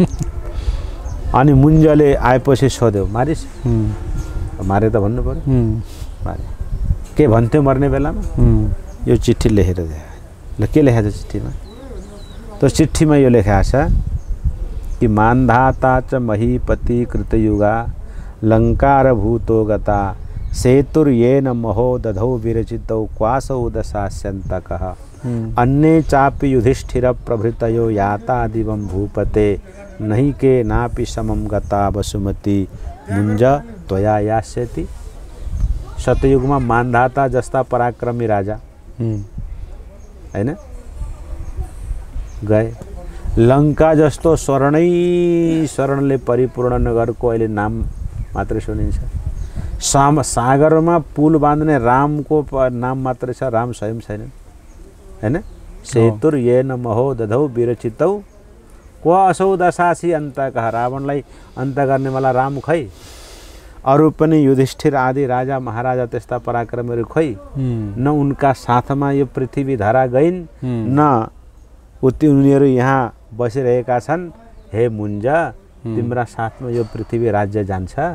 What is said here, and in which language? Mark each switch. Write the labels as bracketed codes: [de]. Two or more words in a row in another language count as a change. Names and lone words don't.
[ne] अनि मुञ्जले आएपछि सोध्यो, मारिस्? मारे त भन्नु पर्यो। मारे। के भन्थ्यो मर्ने बेलामा? यो चिठी लेखेर दिए। ल के लेखेको छ चिठीमा? त्यो चिठीमा यो लेखेको छ कि [sa] मान्धाता च महीपति कृतयुगा लङ्कार भूतो गता सेतुर्येन महो दधौ विरचितौ क्वासौ दशास्यन्तकः अन्ये चापि युधिष्ठिर प्रभृतयो याता दिवं भूपते नहि के नापि समं गता वसुमती मुञ्ज त्वया यास्यति। [ne] सतयुगमा मान्धाता जस्ता पराक्रमी राजा हैन गए। लङ्का जस्तो स्वर्णले परिपूर्ण नगरको अहिले नाम मात्रै सुनिन्छ। सागरमा पुल बाँध्ने रामको नाम मात्रै छ, राम स्वयं छैन हैन। [sa] सेतुर्येन महो दधौ विरचितौ क्व असौ दशासी अन्तकः। [ne] रावणलाई अन्त गर्नेवाला राम खै, अरू पनि युधिष्ठिर आदि राजा महाराजा त्यस्ता पराक्रमीहरू खै, न उनका साथमा यो पृथ्वी धरा गइन्, न उनीहरू यहाँ बसिरहेका छन्। हे मुञ्ज, तिम्रा साथमा यो पृथ्वी राज्य जान्छ।